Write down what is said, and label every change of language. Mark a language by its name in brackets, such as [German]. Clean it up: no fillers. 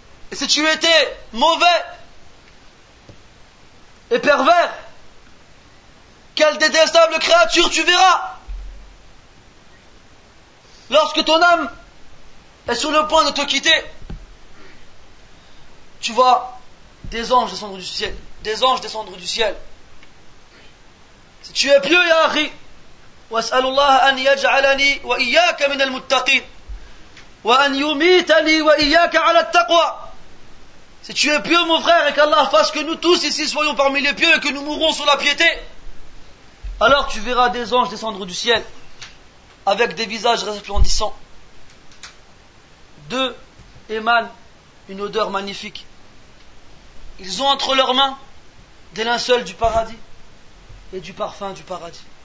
[French] Et si tu étais mauvais et pervers, quelle détestable créature tu verras. Lorsque ton âme est sur le point de te quitter, tu vois des anges descendre du ciel. Des anges descendre du ciel. Si tu es pieux, [Arabic] ya akhi, وَاسْأَلُ اللَّهَ أَنْ يَجْعَلَنِي وَإِيَّاكَ مِنَ الْمُتَّقِينَ وَأَنْ يُمِيتَنِي وَإِيَّاكَ عَلَى التَّقْوَى. [French] Si tu es pieux, mon frère, et qu'Allah fasse que nous tous ici soyons parmi les pieux et que nous mourrons sur la piété, alors tu verras des anges descendre du ciel avec des visages resplendissants. 2 émanent une odeur magnifique. Ils ont entre leurs mains des linceuls du paradis et du parfum du paradis.